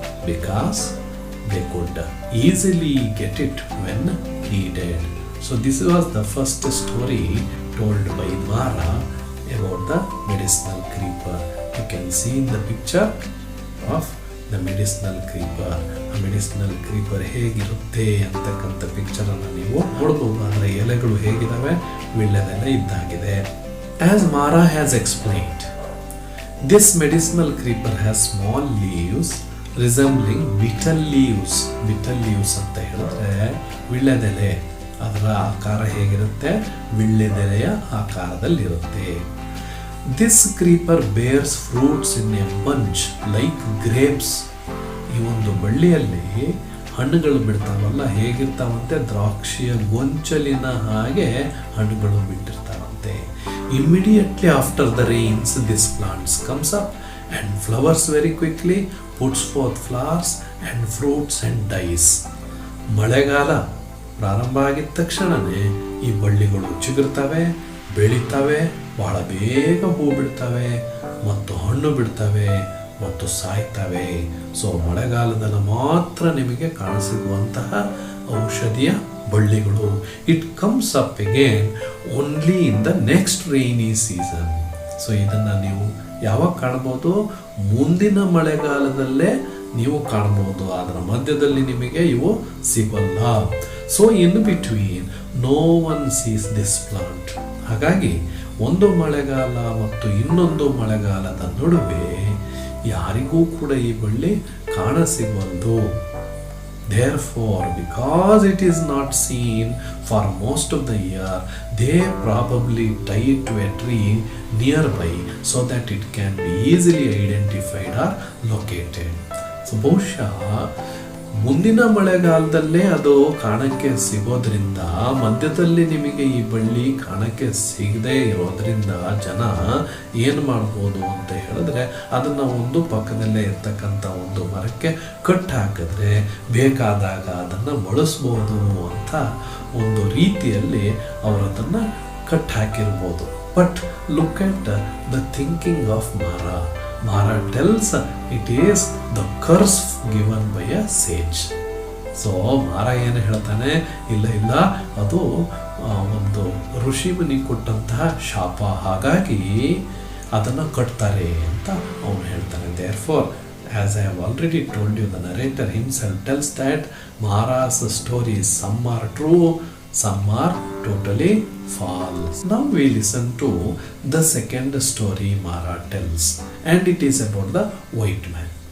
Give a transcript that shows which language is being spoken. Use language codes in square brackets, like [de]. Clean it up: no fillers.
[en] Because they could easily get it when needed. So this was the first story told by Mara about the medicinal creeper. You can see in the picture of the medicinal creeper. A medicinal creeper [kn] ಹೇಗಿರುತ್ತೆ ಅಂತಕ್ಕಂಥ ಪಿಕ್ಚರನ್ನು ನೀವು ನೋಡಬಹುದು. ಅದರ ಎಲೆಗಳು ಹೇಗಿದ್ದಾವೆ, ವೀಳ್ಯದೆಲೆ ಇದ್ದಾಗಿದೆ. [en] As Mara has explained, this medicinal creeper has small leaves resembling betel leaves. [kn] Betel leaves ಅಂತ ಹೇಳಿದ್ರೆ ವೀಳ್ಯದೆಲೆ, ಅದರ ಆಕಾರ ಹೇಗಿರುತ್ತೆ, ವೀಳ್ಯದೆಲೆಯ ಆಕಾರದಲ್ಲಿರುತ್ತೆ. [en] This creeper bears fruits in a bunch like grapes. [kn] ಈ ಒಂದು ಬಳ್ಳಿಯಲ್ಲಿ ಹಣ್ಣುಗಳು ಬಿಡ್ತಾವಲ್ಲ, ಹೇಗಿರ್ತಾವಂತೆ, ದ್ರಾಕ್ಷಿಯ ಗೊಂಚಲಿನ ಹಾಗೆ ಹಣ್ಣುಗಳು ಬಿಟ್ಟಿರ್ತಾವಂತೆ. [en] Immediately after the rains, this plant comes up and flowers very quickly, puts forth flowers and fruits and dies. [kn] ಮಳೆಗಾಲ ಪ್ರಾರಂಭ ಆಗಿದ ತಕ್ಷಣನೇ ಈ ಬಳ್ಳಿಗಳು ಚಿಗುರ್ತವೆ, ಬೆಳಿತವೆ, ಬಹಳ ಬೇಗ ಹೂ ಬಿಡ್ತವೆ ಮತ್ತು ಹಣ್ಣು ಬಿಡ್ತವೆ ಮತ್ತು ಸಾಯ್ತವೆ. ಸೊ ಮಳೆಗಾಲದಲ್ಲಿ ಮಾತ್ರ ನಿಮಗೆ ಕಾಣಿಸಿರುವಂತಹ ಔಷಧಿಯ ಬಳ್ಳಿಗಳು. [en] It comes up again only in the next rainy season. [kn] So ಇದನ್ನು ನೀವು ಯಾವಾಗ ಕಾಣ್ಬೋದು, ಮುಂದಿನ ಮಳೆಗಾಲದಲ್ಲೇ ನೀವು ಕಾಣ್ಬೋದು. ಅದರ ಮಧ್ಯದಲ್ಲಿ ನಿಮಗೆ ಇವು ಸಿಗಲ್ಲ. [en] So in between no one sees this plant. [kn] ಹಾಗಾಗಿ ಒಂದು ಮಳೆಗಾಲ ಮತ್ತು ಇನ್ನೊಂದು ಮಳೆಗಾಲದ ನಡುವೆ ಯಾರಿಗೂ ಕೂಡ ಈ ಬಳ್ಳಿ ಕಾಣಸಿಗವಲ್ದು. [en] Therefore, because it is not seen for most of the year, they probably tie it to a tree nearby so that it can be easily identified or located. [kn] So, ಬಹುಶಃ ಮುಂದಿನ ಮಳೆಗಾಲದಲ್ಲೇ ಅದು ಕಾಣಕ್ಕೆ ಸಿಗೋದ್ರಿಂದ, ಮಧ್ಯದಲ್ಲಿ ನಿಮಗೆ ಈ ಬಳ್ಳಿ ಕಾಣಕ್ಕೆ ಸಿಗದೆ ಇರೋದ್ರಿಂದ ಜನ ಏನು ಮಾಡ್ಬೋದು ಅಂತ ಹೇಳಿದ್ರೆ, ಅದನ್ನು ಒಂದು ಪಕ್ಕದಲ್ಲೇ ಇರ್ತಕ್ಕಂಥ ಒಂದು ಮರಕ್ಕೆ ಕಟ್ ಹಾಕಿದ್ರೆ ಬೇಕಾದಾಗ ಅದನ್ನು ಬಳಸ್ಬೋದು ಅಂತ ಒಂದು ರೀತಿಯಲ್ಲಿ ಅವರು ಅದನ್ನು cut ಹಾಕಿರ್ಬೋದು. [en] But look at the thinking of Mara tells it is the curse given by a sage. [kn] So ಮಾರ ಏನು ಹೇಳ್ತಾನೆ, ಇಲ್ಲ ಅದು ಒಂದು ಋಷಿಮುನಿ ಕೊಟ್ಟಂತಹ ಶಾಪ, ಹಾಗಾಗಿ ಅದನ್ನು ಕಟ್ತಾರೆ ಅಂತ ಅವನು ಹೇಳ್ತಾನೆ. [en] Therefore, as I have already told you, the narrator himself tells that Mara's stories, some are true, some are totally false. Now we listen to the second story Mara tells, and it is about the white man.